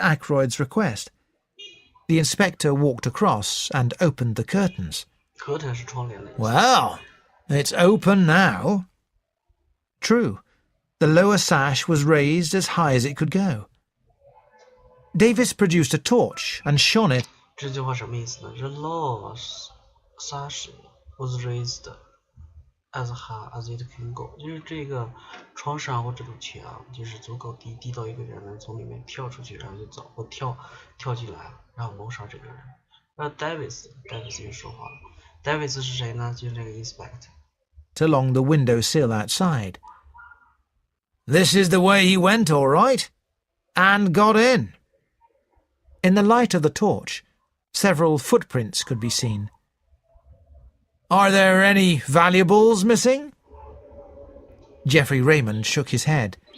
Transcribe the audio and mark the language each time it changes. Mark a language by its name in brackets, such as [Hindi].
[English] Ackroyd's request. The inspector walked across and opened the curtains. Well, it's open now. True. The lower sash was raised as high as it could go. Davis produced a torch and shone it. [Chinese] 这句话什么意思呢？ The lower sash was raised as high as it can go，就是这个窗上或这堵墙就是足够低，低到一个人能从里面跳出去，然后就走，或跳进来，然后谋杀这个人。那 Davis 又说话了。Davis 是谁呢？就是那个 inspector。 [English] looked along the window sill outside. This is the way he went, all right, and got in. In the light of the torch, several footprints could be seen. Are there any valuables missing? Geoffrey Raymond shook his head.